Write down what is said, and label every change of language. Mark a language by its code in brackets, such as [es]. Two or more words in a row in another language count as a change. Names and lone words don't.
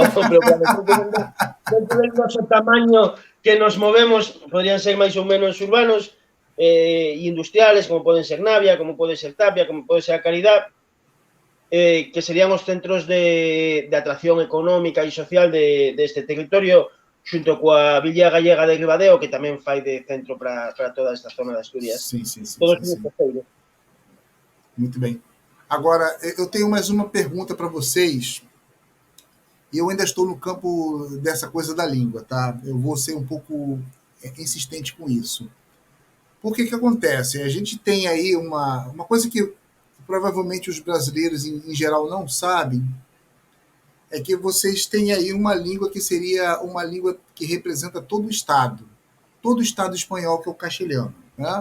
[gl] dentro del noso tamaño que nos movemos, podrían ser máis ou menos urbanos e industriales, como poden ser Navia, como pode ser Tapia, como pode ser a Caridad, que serían os centros de atracción económica e social deste territorio, xunto coa Villa Gallega de Ribadeo, que tamén fai de centro para toda esta zona de Asturias. [pt] Sim. [gl] Todos os concellos. [pt] Muito bem. Agora, eu tenho mais uma pergunta para vocês, e eu ainda estou no campo dessa coisa da língua, tá? Eu vou ser um pouco insistente com isso. Por que acontece? A gente tem aí uma coisa que provavelmente os brasileiros em geral não sabem, é que vocês têm aí uma língua que seria uma língua que representa todo o Estado espanhol, que é o castelhano, né?